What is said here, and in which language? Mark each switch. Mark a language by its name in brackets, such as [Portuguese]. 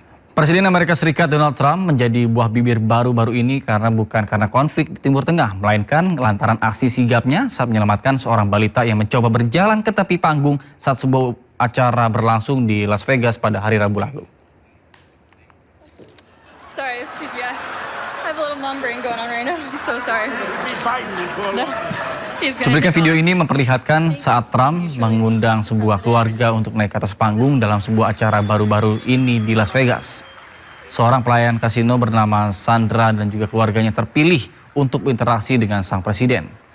[Indonesian] Presiden Amerika Serikat Donald Trump menjadi buah bibir baru-baru ini bukan karena konflik di Timur Tengah, melainkan lantaran aksi sigapnya saat menyelamatkan seorang balita yang mencoba berjalan ke tepi panggung saat sebuah acara berlangsung di Las Vegas pada hari Rabu lalu. [English] Sorry, excuse me. I have a little mom brain going on right now. I'm so sorry. No. [Indonesian] Cuplikan video ini memperlihatkan saat Trump mengundang sebuah keluarga untuk naik ke atas panggung dalam sebuah acara baru-baru ini di Las Vegas. Seorang pelayan kasino bernama Sandra dan juga keluarganya terpilih untuk berinteraksi dengan sang presiden.